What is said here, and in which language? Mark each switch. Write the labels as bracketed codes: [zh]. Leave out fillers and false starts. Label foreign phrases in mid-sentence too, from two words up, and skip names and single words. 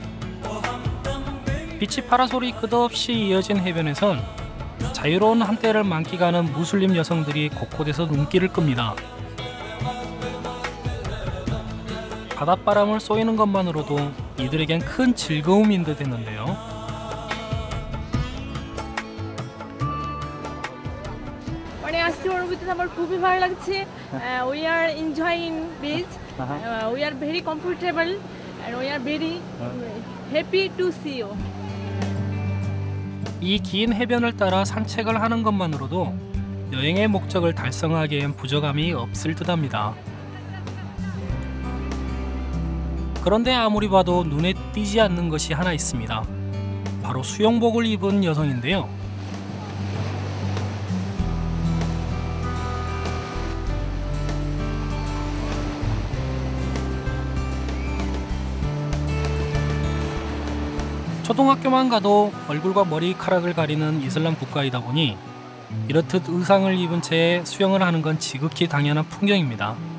[ko] 빛이 파라솔이 끝없이 이어진 해변에선 자유로운 한때를 만끽하는 무슬림 여성들이 곳곳에서 눈길을 끕니다. 바닷바람을 쏘이는 것만으로도 이들에겐 큰 즐거움인 듯 했는데요. [bn] আজকে অনুভূতি আমার খুবই ভালো লাগছে। [en] We are enjoying beach. We are very comfortable and we are very happy to see you. [ko] 이 긴 해변을 따라 산책을 하는 것만으로도 여행의 목적을 달성하기엔 부족함이 없을 듯합니다. 그런데 아무리 봐도 눈에 띄지 않는 것이 하나 있습니다. 바로 수영복을 입은 여성인데요. 초등학교만 가도 얼굴과 머리카락을 가리는 이슬람 국가이다 보니 이렇듯 의상을 입은 채 수영을 하는 건 지극히 당연한 풍경입니다.